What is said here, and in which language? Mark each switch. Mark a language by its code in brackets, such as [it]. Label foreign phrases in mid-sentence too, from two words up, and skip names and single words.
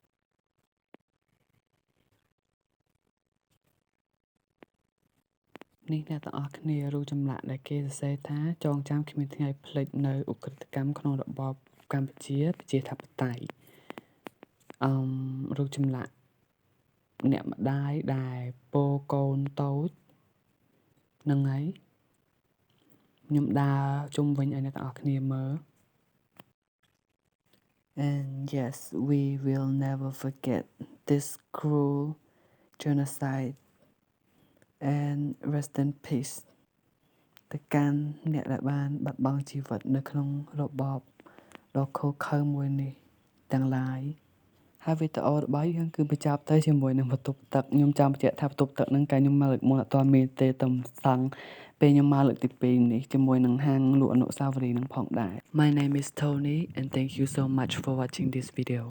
[km] នេះអ្នកទាំងអស់គ្នារូបចម្លាក់ដែលគេសរសេរថាចងចាំគ្មានថ្ងៃភ្លេចនៅឧក្រិដ្ឋកម្មក្នុងរបបកម្ពុជាប្រជាធិបតេយ្យ រូបចម្លាក់អ្នកម្ដាយដែលពោកូនតូចហ្នឹងហើយខ្ញុំដើរជុំវិញឲ្យអ្នកទាំងអស់គ្នាមើល [en] and yes we will never forget this cruel genocide and rest in peace [km] ទៅកាន់អ្នកដែលបានបាត់បង់ជីវិតនៅក្នុងរបប local ខៅមួយនេះទាំង ឡាយហើយវីដេអូរបស់យើងគឺបញ្ចប់ទៅជាមួយនឹងបន្ទប់ទឹកខ្ញុំចង់បញ្ជាក់ថាបន្ទប់ទឹកហ្នឹងកាលខ្ញុំមកលើកមុនអត់ទាន់មានទេតែសង់ពេលខ្ញុំមកលើកទី2នេះជាមួយនឹងហាងលក់អនុស្សាវរីយ៍នឹងផងដែរ [en] My name is Tony and thank you so much for watching this video